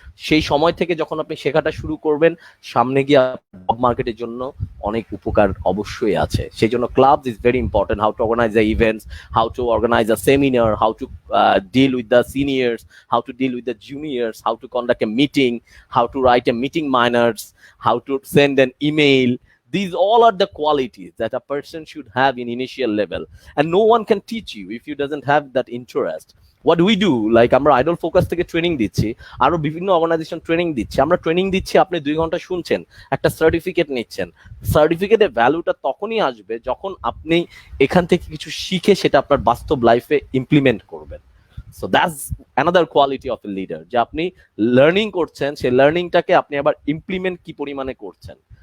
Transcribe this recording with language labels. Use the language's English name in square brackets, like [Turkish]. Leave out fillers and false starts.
[Bangla] সেই সময় থেকে যখন আপনি শেখাটা শুরু করবেন, সামনে গিয়ে জব মার্কেটের জন্য অনেক উপকার অবশ্যই আছে। সেই জন্য [English] Clubs is very important, how to organize the events, how to organize a seminar, how to deal with the seniors, how to deal with the juniors, how to conduct a meeting, how to write a meeting minutes, how to send an email. These all are the qualities that a person should have in initial level, and no one can teach you if you doesn't have that interest. What do we do? [Bangla] Like আমরা idol focus থেকে training দিচ্ছি, আরো বিভিন্ন organisation training দিচ্ছে, আমরা training দিচ্ছি, আপনি 2 ঘন্টা শুনছেন, একটা সার্টিফিকেট নিচ্ছেন। সার্টিফিকেটের ভ্যালুটা তখনই আসবে যখন আপনি এখান থেকে কিছু শিখে সেটা আপনার বাস্তব লাইফে ইমপ্লিমেন্ট করবেন। [English] so that's another quality of a leader, [Bangla] যে আপনি লার্নিং করছেন, সেই লার্নিংটাকে আপনি আবার ইমপ্লিমেন্ট কি পরিমাণে করছেন।